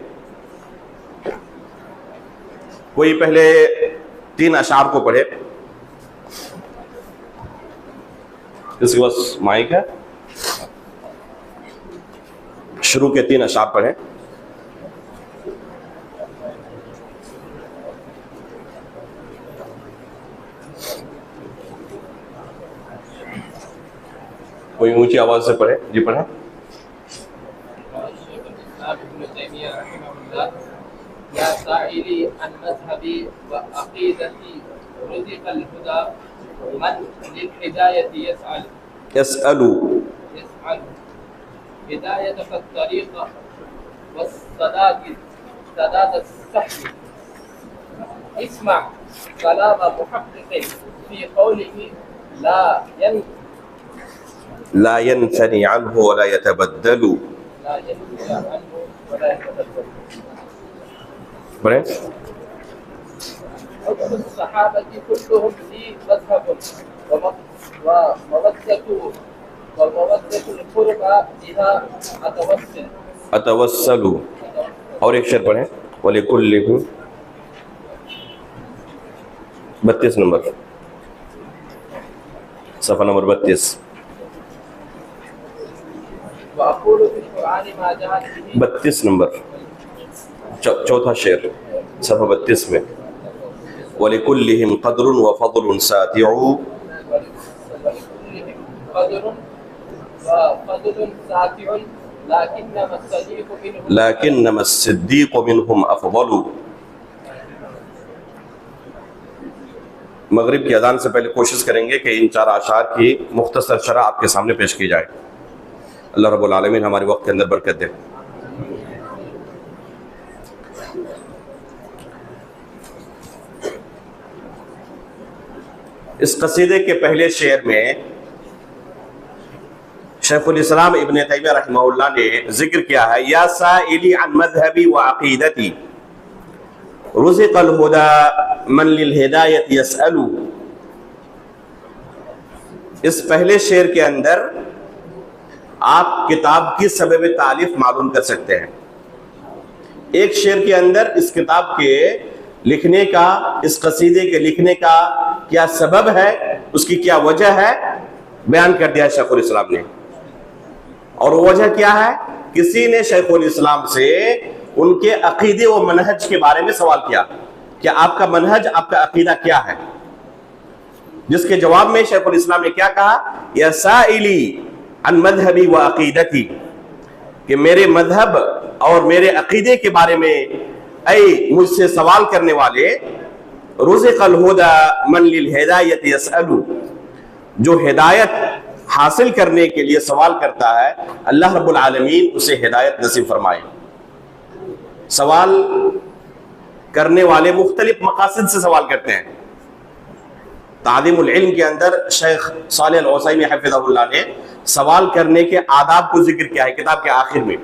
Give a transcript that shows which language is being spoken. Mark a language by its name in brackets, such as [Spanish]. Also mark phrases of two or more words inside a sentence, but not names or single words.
[Hindi] कोई पहले 3 अशार को पढ़े, इसके पास माइक है, शुरू के 3 अशार पढ़े। कोई ऊंची आवाज से पढ़े, जी पढ़े। [Arabic] يا سائلي عن مذهبي وعقيدتي رزق الهدى من للهداية يسأل هداية فالطريق والسداد صحيح اسمع كلام محقق في قوله لا ينفني عنه ولا يتبدل. [Hindi] पढ़ें। [Arabic] صحابته كلهم لي مذهب ومودة القربى بها أتوسل. [Hindi] और एक शेर पढ़ें, वलिकुल्लिहुम 32 नंबर, सफ़ा नंबर 32। 32 नंबर, चौथा शेर, सफ़ा 32 में, [Arabic] ولكلهم قدر وفضل ساطع لكنما الصديق منهم أفضل. [Hindi] मगरिब की अज़ान से पहले कोशिश करेंगे कि इन 4 अशार की मुख्तसर शरह आपके सामने पेश की जाए। [Arabic] الله رب العالمين [Hindi] हमारे वक्त के अंदर बरकत दे। इस कसीदे के पहले शेर में शेखुल इस्लाम इब्न तैमिया रहमहुल्लाह ने जिक्र किया है, [Arabic] يا سائلي عن مذهبي وعقيدتي رزق الهدى من للهداية يسأل. [Hindi] इस पहले शेर के अंदर आप किताब की सबब तालीफ मालूम कर सकते हैं। एक शेर के अंदर इस किताब के लिखने का, इस कसीदे के लिखने का क्या सबब है, उसकी क्या वजह है, बयान कर दिया शेखुल इस्लाम ने। और वो वजह क्या है? किसी ने शेखुल इस्लाम से उनके अकीदे व मनहज के बारे में सवाल किया, क्या आपका मनहज, आपका अकीदा क्या है? जिसके जवाब में शेखुल इस्लाम ने क्या कहा, [Arabic] يا سائلي عن مذهبي وعقيدتي, [Hindi] कि मेरे मजहब और मेरे अकीदे के बारे में ऐ मुझसे सवाल करने वाले, [Arabic] رزق الهدى من للهداية يسأل, [Hindi] जो हिदायत हासिल करने के लिए सवाल करता है, [Arabic] الله رب العالمين [Hindi] उसे हिदायत नसीब फरमाए। सवाल करने वाले मुख्तलिफ मकासद से सवाल करते हैं। ताज़ीमुल इल्म के अंदर शेख सालेह अल उसैमी हफ़िज़हुल्लाह ने सवाल करने के आदाब को जिक्र किया है किताब के आखिर में।